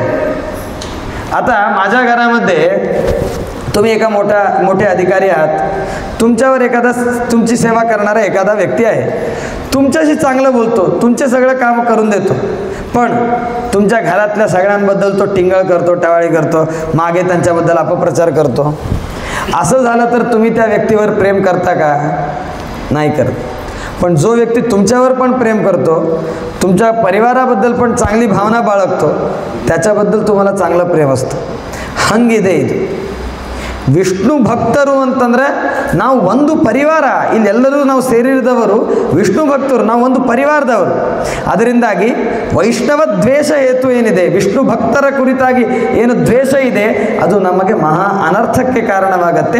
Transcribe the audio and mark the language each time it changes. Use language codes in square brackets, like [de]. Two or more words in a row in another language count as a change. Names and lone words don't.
[mr] आता माझ्या घरामध्ये तुम्ही एका मोठे अधिकारी आहात, तुमच्यावर एखादा तुमची सेवा करणारा एखादा व्यक्ती आहे, तुमच्याशी चांगलं बोलतो, तुमचे सगळं काम करून देतो, पण तुमच्या घरातल्या सगळ्यांबद्दल तो टिंगळ करतो, टावाळी करतो, मागे त्यांच्याबद्दल अपप्रचार करतो. असं झालं तर तुम्ही त्या व्यक्तीवर प्रेम करता का? नाही करत. पण जो व्यक्ती तुमच्यावर पण प्रेम करतो, तुमच्या परिवाराबद्दल पण चांगली भावना बाळगतो, त्याच्याबद्दल तुम्हाला चांगलं प्रेम असतं. [kn] ಹಂಗಿದೆ ಇದು. ವಿಷ್ಣು ಭಕ್ತರು ಅಂತಂದರೆ ನಾವು ಒಂದು ಪರಿವಾರ, ಇಲ್ಲೆಲ್ಲರೂ ನಾವು ಸೇರಿದವರು ವಿಷ್ಣು ಭಕ್ತರು, ನಾವು ಒಂದು ಪರಿವಾರದವರು. ಅದರಿಂದಾಗಿ ವೈಷ್ಣವ ದ್ವೇಷ ಹೇತು ಏನಿದೆ, ವಿಷ್ಣು ಭಕ್ತರ ಕುರಿತಾಗಿ ಏನು ದ್ವೇಷ ಇದೆ, ಅದು ನಮಗೆ ಮಹಾ ಅನರ್ಥಕ್ಕೆ ಕಾರಣವಾಗತ್ತೆ.